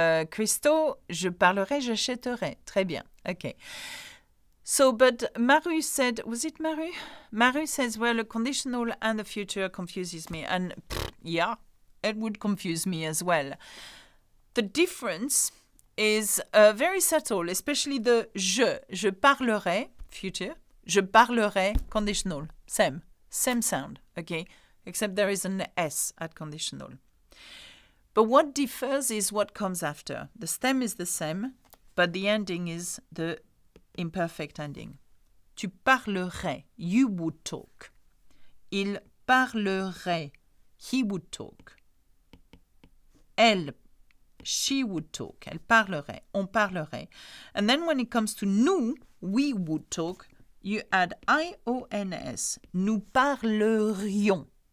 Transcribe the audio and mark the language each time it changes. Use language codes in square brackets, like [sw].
[fr] Christo, je parlerai, j'achèterai. Très bien. Okay. [en] So, but Maru said, was it Maru? Maru says, well, a conditional and the future confuses me. And yeah, it would confuse me as well. The difference is very subtle, especially the [fr] je parlerai, [en] future, je parlerai, conditional. Same sound, okay? Except there is an S at conditional. But what differs is what comes after. The stem is the same, but the ending is the imperfect ending. [fr] Tu parlerais, [en] you would talk. [fr] Il parlerait, [en] he would talk. Elle, she would talk. [fr] Elle parlerait, on parlerait. [en] And then when it comes to nous, we would talk, you add I-O-N-S. [fr] Nous parlerions.